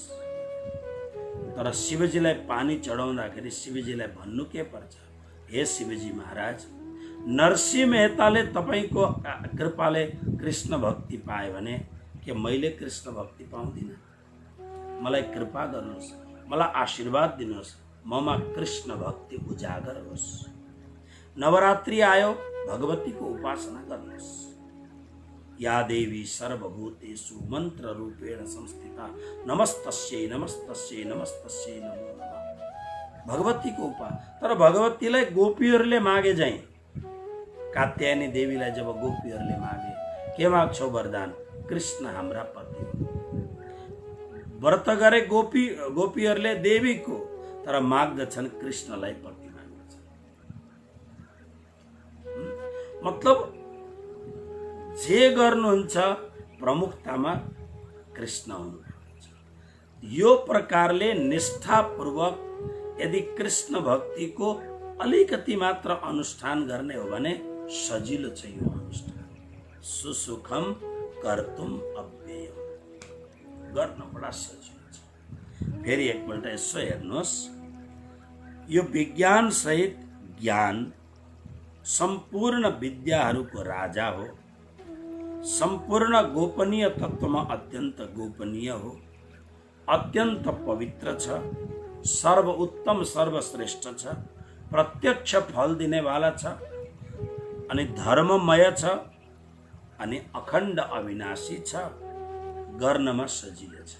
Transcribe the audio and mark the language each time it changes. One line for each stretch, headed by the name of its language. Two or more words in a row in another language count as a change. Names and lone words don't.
Nepali: तर शिवजीलाई पानी चढाउँदाखेरि शिवजीलाई भन्नु के पर्छ, हे शिवजी महाराज नरसिंह मेहताले तपाईको कृपाले कृष्ण भक्ति पाए भने के मैले कृष्ण भक्ति पाउँदिन? मलाई कृपा गर्नुहोस्, मलाई आशीर्वाद दिनुहोस्, ममा कृष्ण भक्ति उजागर होस्। नवरात्रि आयो, भगवतीको उपासना गर्नुहोस्।
Sanskrit: या देवी सर्वभूतेषु मंत्र रूपेण संस्थिता नमस्तस्यै नमस्तस्यै नमस्तस्यै नमो नमः।
Nepali: भगवतीको उपा तर भगवतीलाई गोपीहरूले मागे चाहिँ कात्यायनी देवीलाई जब गोपीहरूले मागे के माग्छौ वरदान? कृष्ण हाम्रा पति हो। व्रत गरे गोपीहरूले देवीको, तर माग्दछन् कृष्णलाई पति माग्दछन्। मतलब जे गर्नुहुन्छ प्रमुखतामा कृष्ण हुनुहुन्छ। यो प्रकारले निष्ठापूर्वक यदि कृष्ण भक्तिको अलिकति मात्र अनुष्ठान गर्ने हो भने सजिलो छ यो अनुष्ठान।
Sanskrit: सुसुखम कर्तुम अव्ययम,
Nepali: गर्न बडा सजिलो छ। फेरि एकपल्ट यसो हेर्नुहोस्, यो विज्ञान सहित ज्ञान सम्पूर्ण विद्याहरूको राजा हो। संपूर्ण गोपनीय तत्वमा अत्यन्त गोपनीय हो, अत्यन्त पवित्र छ, सर्वोत्तम सर्वश्रेष्ठ छ, प्रत्यक्ष फल दिने वाला छ, अनि धर्ममय छ, अनि अखण्ड अविनाशी छ, गर्नमा सजिलो छ।